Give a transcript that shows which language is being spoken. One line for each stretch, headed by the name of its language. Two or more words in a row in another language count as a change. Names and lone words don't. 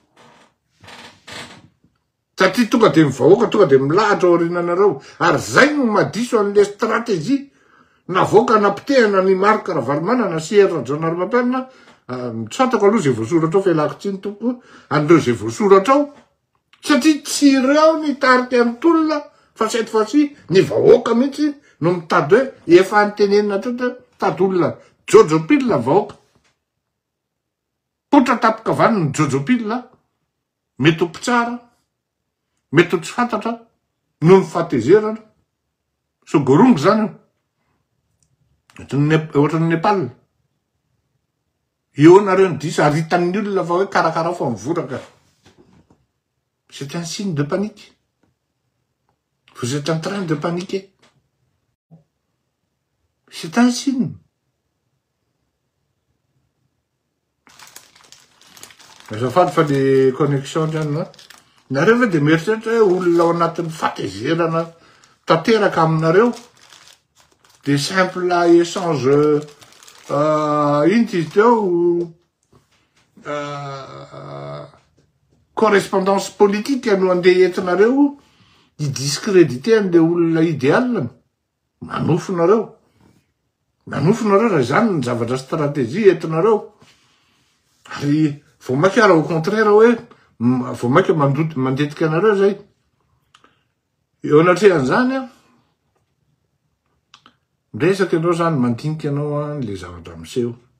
Malagasy: Satria tonga de mivahoaka, tonga de milahatra aorinanareo. Ary zay no madiso an'le stratégie navoaka napitehana ny Marc Ravalomanana sy Hery Rajaonarimampianina Tsantako aloha zay voasoratra ao fialako tsiny tompo andreo zay voasoratra ao satria tsy ireo nitarika amin'ny tolona fa
French: cette fois-ci
Malagasy: ny vahoaka mihitsy no mitady hoe efa antenenina tratra tady olona jojopile vahoaka potra tapika vany ny jojopile mety ho mpitsara mety ho tsy fantatra no ny fahatezerana sogorongo zany ohatran'ny Nepal eo nareo ny diso aritan'ny olona fa hoe karakara fa mivoraka.
French: C'est un signe de panique. Vous êtes en train de paniquer. C'est un signe.
Malagasy: Azafady fa le connexion zany nareo ve de mieritreritra hoe olona ao anatin'ny fahatezerana tanteraka aminareo
French: des simple échange
Malagasy: ino izy teo
French: correspondance politique
Malagasy: no andeha entinareo hidiscréditer an'le olona idéal manofinareo raha zany ny zavatra stratégie entinareo ary vao mainky ara
French: au contraire
Malagasy: hoe vao mainky mandetika anareo zay eo anatrehan'izany miresaky anao zany mandinika anao le zavatra miseho